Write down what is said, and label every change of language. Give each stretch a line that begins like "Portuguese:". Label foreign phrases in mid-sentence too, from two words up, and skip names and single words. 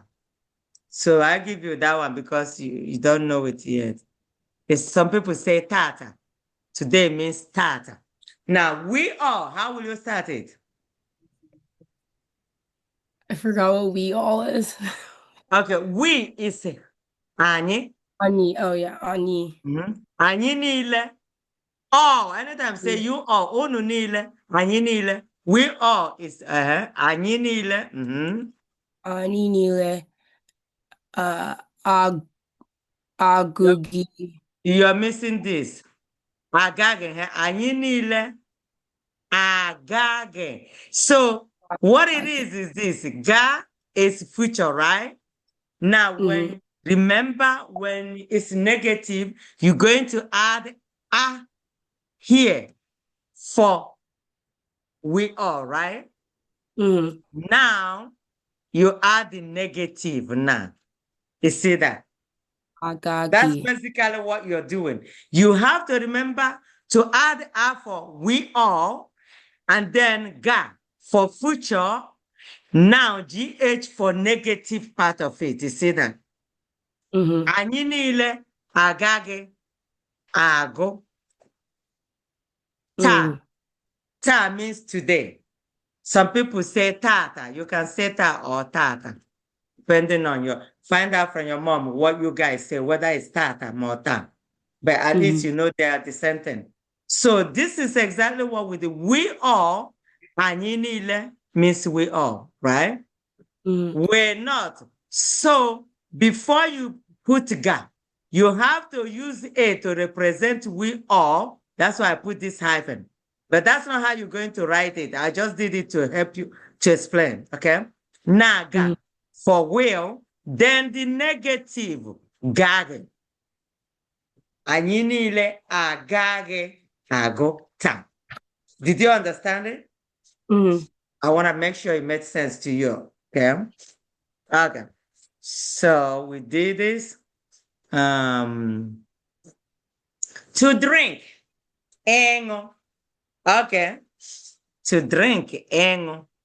English: So I give you that one because you don't know it yet. It's, some people say tata. Today means tata. Now we all, how will you start it? I forgot what we all is. Okay, we is anyị. Ani. Oh yeah, Ani.
Igbo: Anyị niile.
English: All, anytime say you all,
Igbo: unu niile, anyị niile.
English: We all is
Igbo: anyị niile. Ani nile. Ag agugi.
English: You're missing this.
Igbo: Agaghị, anyị niile. Agaghị.
English: So what it is this. Ga is future, right? Now, when remember when it's negative, you're going to add a here for we all, right? Now you add the negative now. You see that?
Igbo: Agagi.
English: That's basically what you're doing. You have to remember to add a for we all and then ga for future. Now GH for negative part of it. You see that?
Igbo: Anyị niile agaghị agụ.
English: Ta. Ta means today. Some people say tata. You can say ta or tata, depending on your, find out from your mom what you guys say, whether it's tata or ta. But at least you know they are the same thing. So this is exactly what we do. We all,
Igbo: anyị niile
English: means we all, right? We're not. So before you put ga, you have to use a to represent we all. That's why I put this hyphen. But that's not how you're going to write it. I just did it to help you to explain, okay? Naga for will, then the negative, gage.
Igbo: Anyị niile agaghị agụ taa.
English: Did you understand it? I want to make sure it made sense to you, okay? Okay. So we did this. To drink. Engo. Okay. To drink. Engo.